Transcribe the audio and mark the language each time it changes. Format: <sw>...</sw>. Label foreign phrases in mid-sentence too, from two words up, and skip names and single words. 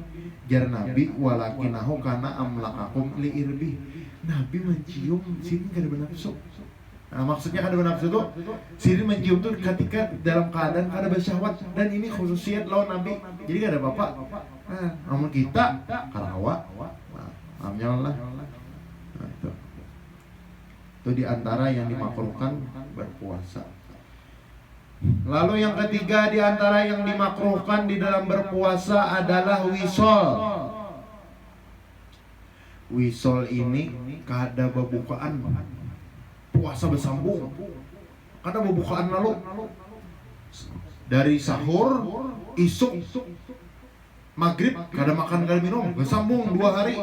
<bjn>Jar Nabi</bjn> <ar>walakinahu kana amlakakum li irbi.</ar> <bjn>Nabi mencium sidin kada bernafsu. Nah, maksudnya kada bernafsu tuh sidin mencium tuh ketika dalam keadaan kada bersyahwat, dan ini khususiat lawan Nabi. Jadi kada apa-apa. Nah, namun kita karawa. Nah, amnya lah. Nah, itu. Itu diantara yang dimakruhkan berpuasa. Lalu yang ketiga diantara yang dimakruhkan di dalam berpuasa adalah wisol. Wisol ini kada bebukaan puasa bersambung. Kada bebukaan lalu dari sahur, isuk, maghrib kada makan kada minum bersambung 2 hari.</bjn>